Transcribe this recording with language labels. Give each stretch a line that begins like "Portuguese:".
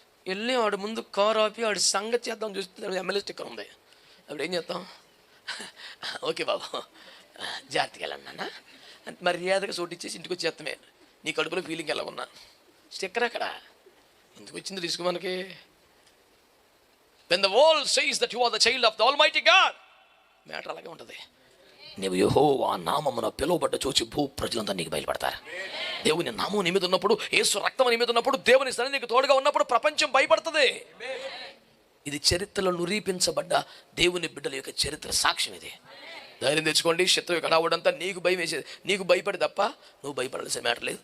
Telugu: వెళ్ళి వాడు ముందు కారు ఆపి వాడి సంగతి చేద్దాం చూస్తే ఎమ్మెల్యే స్టిక్కర్ ఉంది. అప్పుడు ఏం చేద్దాం? ఓకే బాబు జాగ్రత్తగా వెళ్ళన్నా, మర్యాదగా చోటు ఇచ్చేసి ఇంటికి వచ్చేస్తామే, నీ కడుపులో ఫీలింగ్ ఎలా ఉన్నా, స్టిక్కర్ అక్కడ ఎందుకు వచ్చింది రిస్క్ మనకి?
English: When the world says that you are the child of the Almighty God,
Telugu: matter అలాగే ఉంటుంది. నీవు యెహోవా నామమున పిలువబడ్డ చూచి భూ ప్రజలంతా నీకు బయలుపడతారు. దేవుని నామం నీ మీద ఉన్నప్పుడు, యేసు రక్తం నీ మీద ఉన్నప్పుడు, దేవుని సన్నిధి నీకు తోడుగా ఉన్నప్పుడు ప్రపంచం భయపడుతుంది. ఇది చరిత్రలో నిరూపించబడ్డ దేవుని బిడ్డల యొక్క చరిత్ర సాక్ష్యం. ఇది ధైర్యం తెచ్చుకోండి. శత్రువు కడావుడంతా నీకు భయం వేసేది, నీకు భయపడి తప్ప నువ్వు భయపడాల్సిన మ్యాటర్ లేదు.